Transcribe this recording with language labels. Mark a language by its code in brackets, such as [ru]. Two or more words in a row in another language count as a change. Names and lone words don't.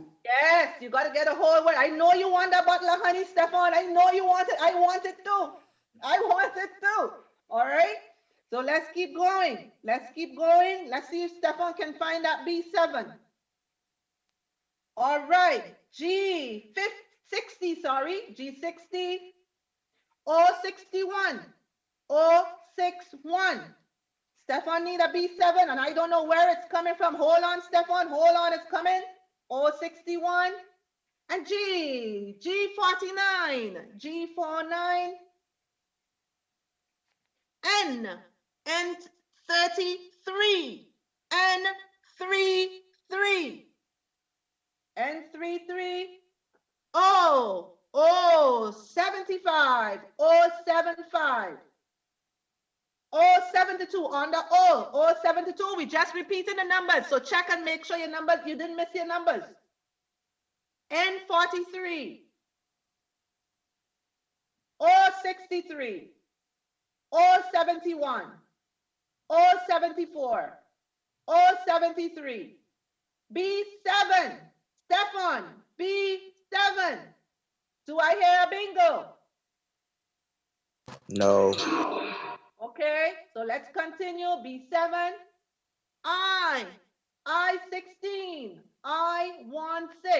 [en] Yes, you got to get a whole word. I know you want that bottle of honey, Stefan. I know you want it. I want it too. I want it too. All right? So let's keep going. Let's keep going. Let's see if Stefan can find that B7. All right. G60, sorry. G60. O61. O61. Stefan need a B7, and I don't know where it's coming from. Hold on, Stefan. Hold on, it's coming. O61. And G49. G49. N33. N33. N33. O75. O75. O72 on the O72. We just repeated the numbers, so check and make sure your numbers, you didn't miss your numbers. N43. O63. O71. O74. O73. B7. Stefan, B7. Do I hear a bingo? No. Okay, so let's continue. B7. I16. I16.